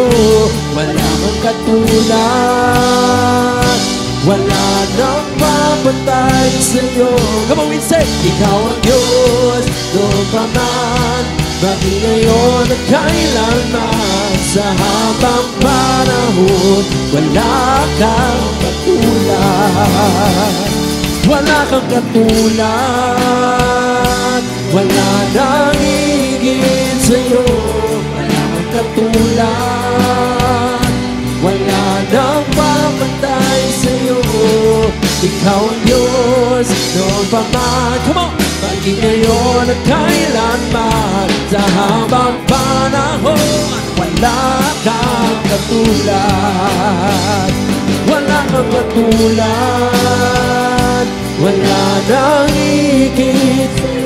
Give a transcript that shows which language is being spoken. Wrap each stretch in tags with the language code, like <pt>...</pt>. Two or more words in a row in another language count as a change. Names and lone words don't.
<tl>Wala kang katulad, wala nang papatay sa'yo.</tl> <en>Come on, we say,</en> <tl>ikaw ang Diyos, noon pa man, maging ngayon at kailanman. Sa habang panahon, wala kang katulad. Wala kang katulad, wala nang higit sa'yo. Wala kang katulad, wala nang papatay sa'yo. Ikaw ang Diyos, noon pa man,</tl> <en>come on,</en> <tl>maging ngayon at kailanman. Sa habang panahon, wala kang katulad. Wala kang katulad, wala nang higit sa'yo.</tl>